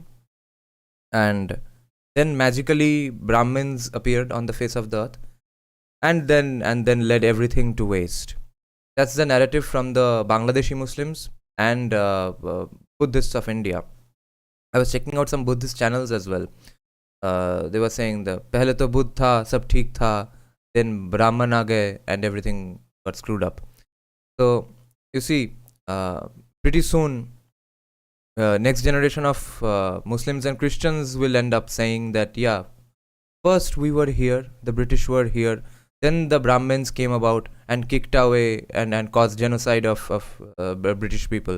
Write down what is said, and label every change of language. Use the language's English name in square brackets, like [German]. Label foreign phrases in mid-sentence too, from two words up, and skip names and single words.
[English] And then magically Brahmins appeared on the face of the earth and then led everything to waste. That's the narrative from the Bangladeshi Muslims and Buddhists of India. I was checking out some Buddhist channels as well. They were saying the [Hindi] pehle to Buddha tha, sab theek tha, [English] then [Hindi] Brahman aa gaye [English] and everything got screwed up. So you see, pretty soon next generation of Muslims and Christians will end up saying that, yeah, first we were here, the British were here, then the Brahmins came about and kicked away and caused genocide of British people.